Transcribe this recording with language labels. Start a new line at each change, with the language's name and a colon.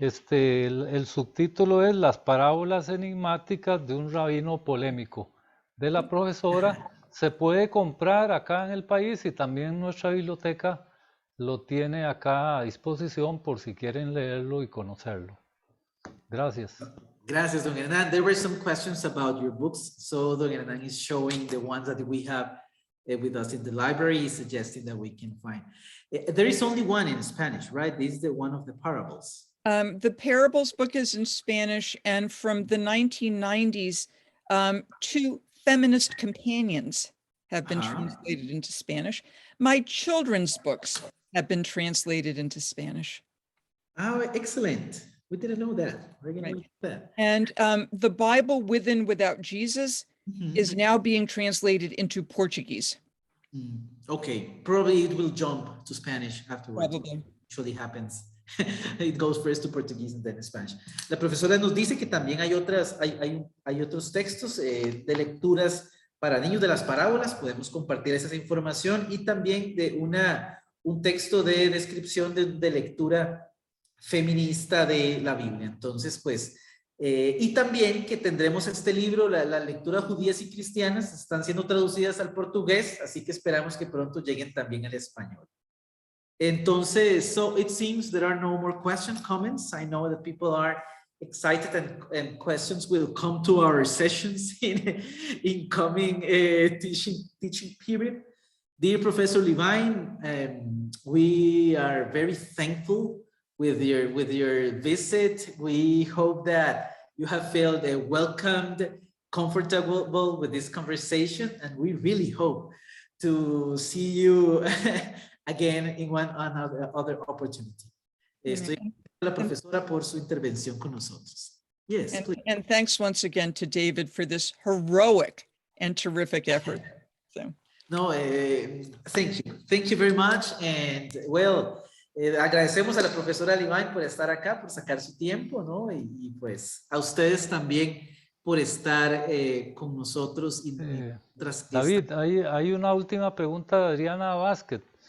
Spanish: El subtítulo es Las parábolas enigmáticas de un rabino polémico, de la profesora. Se puede comprar acá en el país y también nuestra biblioteca lo tiene acá a disposición por si quieren leerlo y conocerlo. Gracias. Gracias, Don Hernan.
English: There were some questions about your books. So Don Hernan is showing the ones that we have with us in the library, suggesting that we can find. There is only one in Spanish, right? This is the one of the parables. The parables book is in Spanish, and from the 1990s, 2 feminist companions have been translated into Spanish. My children's books have been translated into Spanish. Oh, excellent. We didn't know that. We're going to look at that. And the Bible With and Without Jesus is now being translated into Portuguese. Okay, probably it will jump to Spanish afterwards. Probably. Usually happens. It goes first to Portuguese and then Spanish.
Spanish: La profesora nos dice que también hay otros textos de lecturas para niños de las parábolas. Podemos compartir esa información y también de un texto de descripción de lectura feminista de la Biblia. Entonces, pues, y también que tendremos este libro, las lecturas judías y cristianas, están siendo traducidas al portugués, así que esperamos que pronto lleguen también al español. Entonces,
English: so it seems there are no more comments. I know that people are excited and questions will come to our sessions in coming teaching period. Dear Professor Levine, we are very thankful with your visit. We hope that you have felt welcomed, comfortable with this conversation, and we really hope to see you again in other opportunity.
Spanish: Estoy a la profesora por su intervención con nosotros.
English: Yes, and thanks once again to David for this heroic and terrific effort. So. No, thank you very much, and well,
Spanish: agradecemos a la profesora Levine por estar acá, por sacar su tiempo, ¿no? Y pues a ustedes también por estar con nosotros. David, hay una última pregunta de Adriana Vázquez.